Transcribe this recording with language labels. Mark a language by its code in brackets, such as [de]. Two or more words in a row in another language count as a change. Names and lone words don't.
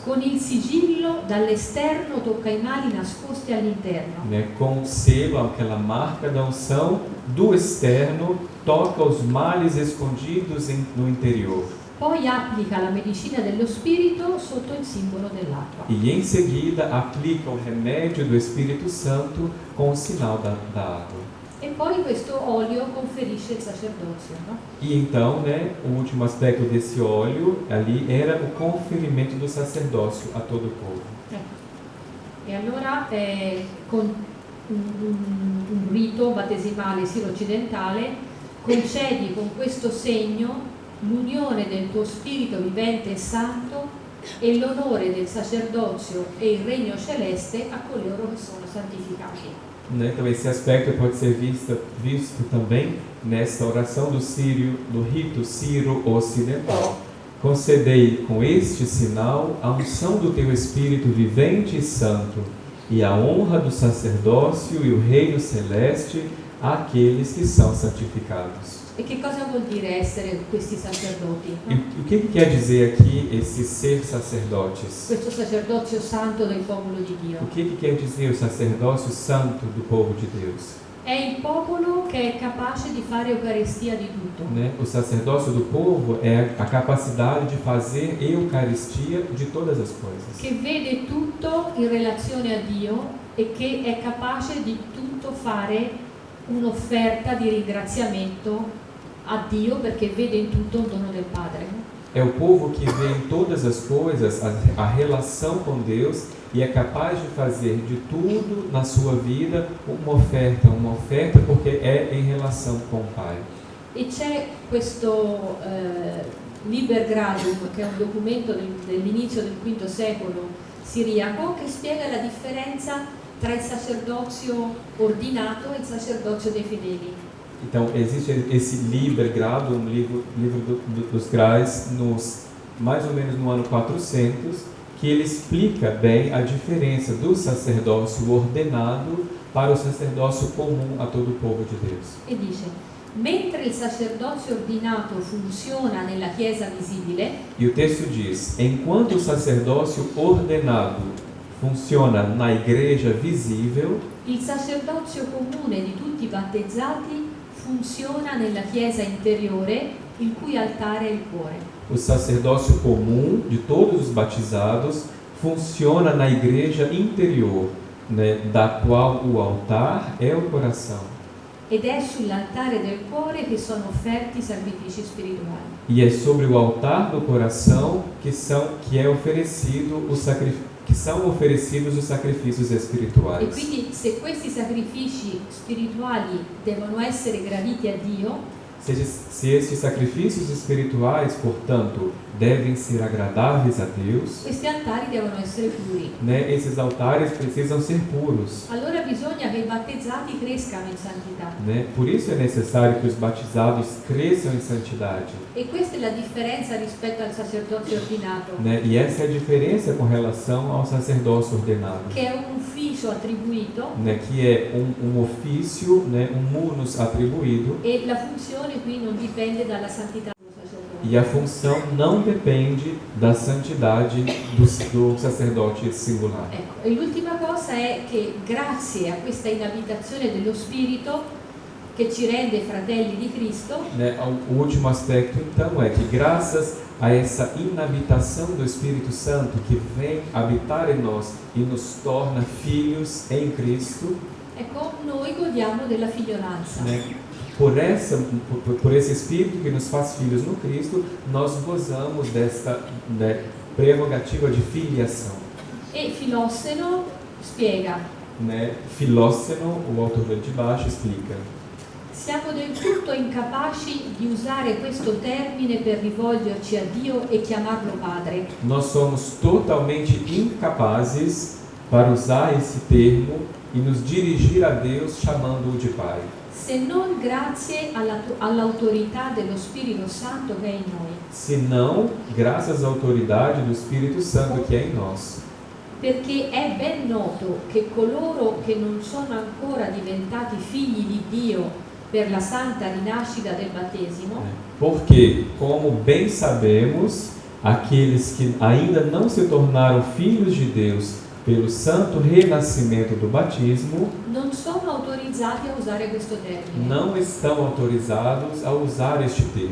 [it] Con il sigillo dall'esterno tocca i mali nascosti all'interno. [pt] Né? Com o selo, aquela marca da unção do externo, toca os males escondidos no interior. [it] Poi applica la medicina dello spirito sotto il simbolo dell'acqua. [pt] E em seguida aplica o remédio do Espírito Santo com o sinal da água. [it] E poi questo olio conferisce il sacerdozio, no? [pt] E então, né, o último aspecto desse óleo ali era o conferimento do sacerdócio a todo o povo. [it] E allora con un rito battesimale siro-occidentale concedi con questo segno l'unione del tuo spirito vivente e santo e l'onore del sacerdozio e il regno celeste a coloro che sono santificati. [pt] Né? Então esse aspecto pode ser visto também nessa oração do rito sírio-ocidental, Concedei com este sinal a unção do teu Espírito vivente e santo, e a honra do sacerdócio e o reino celeste àqueles que são santificados. [it] E che cosa vuol dire essere questi sacerdoti? [pt] E o que quer dizer aqui esse ser sacerdotes? [it] Questo sacerdozio santo del popolo di Dio. [pt] O que quer dizer o sacerdócio santo do povo de Deus? [it] È il popolo che è capace di fare Eucaristia di tutto. [pt] Né? O sacerdócio do povo é a capacidade de fazer eucaristia de todas as coisas. [it] Che vede tutto in relazione a Dio e che è capace di tutto fare un'offerta di ringraziamento a Dio perché vede in tutto un dono del Padre. [pt] É o povo que vê em todas as coisas a relação com Deus e é capaz de fazer de tudo na sua vida uma oferta porque é em relação com o Pai. [it] E c'è questo Liber Gradum, che è un documento dell'inizio del V secolo siriaco, che spiega la differenza tra il sacerdozio ordinato e il sacerdozio dei fedeli. [pt] Então, existe esse Liber Gradum, livro dos Grais, mais ou menos no ano 400, que ele explica bem a diferença do sacerdócio ordenado para o sacerdócio comum a todo o povo de Deus. [it] E dice: mentre il sacerdozio ordinato funziona nella Chiesa visibile, [pt] E o texto diz: enquanto o sacerdócio ordenado funciona na igreja visível, [it] il sacerdozio comune di tutti i battezzati funziona nella Chiesa interiore, il cui altare è il cuore. [pt] o sacerdócio comum de todos os batizados funciona na igreja interior, né, da qual o altar é o coração. [it] Ed è sull'altare del cuore che sono offerti i sacrifici spirituali. [pt] E é sobre o altar do coração que são oferecidos os sacrifícios [it] E [pt] espirituais. [it] quindi se questi sacrifici spirituali devono essere graditi a Dio, [pt] Se esses sacrifícios espirituais, portanto, devem ser agradáveis a Deus, [it] questi altari devono essere puri. [pt] né, esses altares precisam ser puros. [it] Allora bisogna che i battezzati crescano in santità. [pt] Né? Por isso é necessário que os batizados cresçam em santidade. [it] E questa è la differenza rispetto al sacerdozio ordinato, [pt] Né? E essa é a diferença com relação ao sacerdócio ordenado, [it] che è un ufficio attribuito [pt] né? Que é um ofício, né? Um munus atribuído, [it] e la funzione qui non dipende dalla santità dello sacerdote. [pt] e a função não depende da santidade do sacerdote singular. [it] Ecco, e l'ultima cosa è che grazie a questa inabitazione dello Spirito che ci rende fratelli di Cristo, [pt] Né? O último aspecto, então, é que graças a essa inabitação do Espírito Santo que vem habitar em nós e nos torna filhos em Cristo, [it] ecco, noi godiamo della figliolanza. [pt] né? Por esse Espírito que nos faz filhos no Cristo, nós gozamos desta, né, prerrogativa de filiação. [it] E Filosseno spiega: [pt] Né? Filósseno, o autor de baixo, explica: [it] siamo del tutto incapaci di usare questo termine per rivolgerci a Dio e chiamarlo Padre. [pt] nós somos totalmente incapazes para usar esse termo e nos dirigir a Deus chamando-o de Pai, [it] Se non grazie all'autorità dello Spirito Santo che è in noi. [pt] senão graças à autoridade do Espírito Santo que é em nós. [it] Perché è ben noto che coloro che non sono ancora diventati figli di Dio per la santa rinascita del battesimo, [pt] Porque, como bem sabemos, aqueles que ainda não se tornaram filhos de Deus pelo santo renascimento do batismo, [it] non sono autorizzati a usare questo termine. [pt] não estão autorizados a usar este termo.